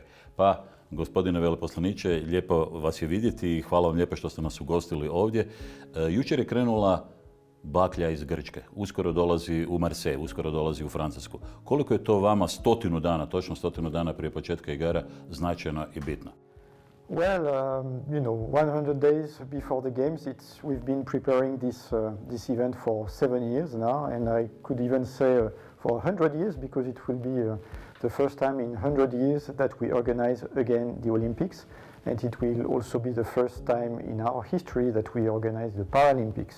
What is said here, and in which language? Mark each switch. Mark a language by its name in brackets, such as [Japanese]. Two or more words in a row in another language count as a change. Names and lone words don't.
[Croatian] Pa, gospodine veleposlaniče, lijepo vas je vidjeti i hvala vam lijepo što ste nas ugostili ovdje. Jučer je krenula baklja iz Grčke. Uskoro dolazi u Marseille, uskoro dolazi u Francusku. Koliko je to vama 100 dana, točno 100 dana prije početka igara, značajno i bitno? [English] Well, 100 days before the games, we've been preparing this event for 7 years now, and I could even say for 100 years, because it will be the first time in 100 years that we organize again the Olympics, and it will also be the first time in our history that we organize the Paralympics.